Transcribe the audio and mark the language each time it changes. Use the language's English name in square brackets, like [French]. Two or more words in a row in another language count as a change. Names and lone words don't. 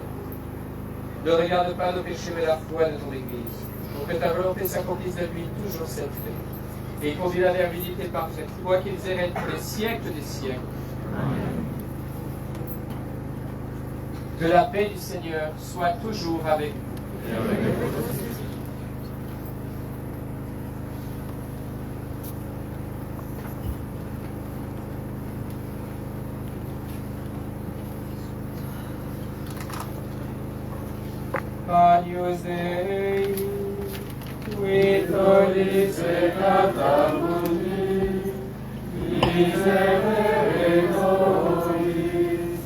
[French] Ne regarde pas nos péchés, mais la foi de ton Église, pour que ta volonté s'accomplisse depuis toujours cette paix, et conduis-la vers l'unité parfaite, toi qui les règnes pour les siècles des siècles. Amen. Que la paix du Seigneur soit toujours avec vous. [Latin] Agnus Dei, qui tollis peccata mundi, miserere nobis.